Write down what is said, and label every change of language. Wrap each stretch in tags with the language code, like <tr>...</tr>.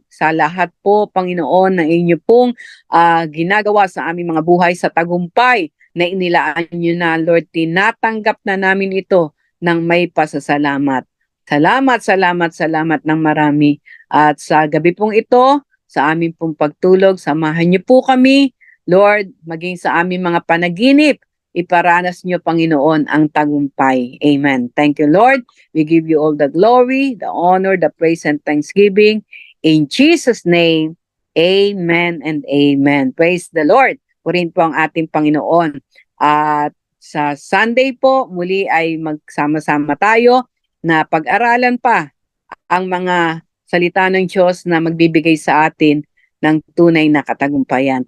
<tl>Sa lahat po, Panginoon, na inyo pong ginagawa sa aming mga buhay sa tagumpay na inilaan nyo na, Lord, tinatanggap na namin ito ng may pasasalamat. Salamat ng marami. At sa gabi pong ito, sa aming pong pagtulog, samahan niyo po kami, Lord, maging sa aming mga panaginip, iparanas niyo, Panginoon, ang tagumpay.</tl> <en>Amen. Thank you, Lord. We give you all the glory, the honor, the praise, and thanksgiving. In Jesus' name, amen and amen. Praise the Lord.</en> <tl>Purin po ang ating Panginoon. At sa Sunday po, muli ay magsama-sama tayo na pag-aralan pa ang mga salita ng Diyos na magbibigay sa atin ng tunay na katagumpayan.</tl>